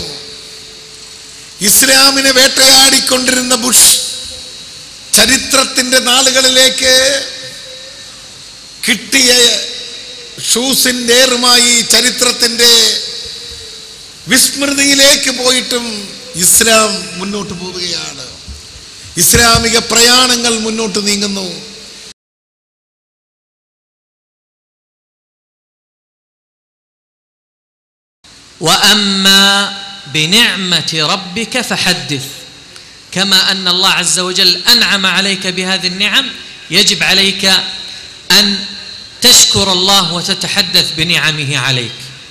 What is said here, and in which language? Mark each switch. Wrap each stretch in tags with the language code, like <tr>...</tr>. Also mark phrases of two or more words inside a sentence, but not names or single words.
<ml>ഇസ്ലാമിനെ വേട്ടയാടിക്കൊണ്ടിരുന്ന ബുഷ് ചരിത്രത്തിന്റെ നാളുകളിലേക്ക് കിട്ടിയ ഷൂസിന്റെ ഏറുമായി ചരിത്രത്തിന്റെ വിസ്മൃതിയിലേക്ക് പോയിട്ടും ഇസ്ലാം മുന്നോട്ട് പോവുകയാണ്. ഇസ്ലാമിക പ്രയാണങ്ങൾ മുന്നോട്ട് നീങ്ങുന്നു.</ml> <ar>وأما بنعمة ربك فحدث كما أن الله عز وجل أنعم عليك بهذه النعم يجب عليك أن تشكر الله وتتحدث بنعمه عليك.</ar>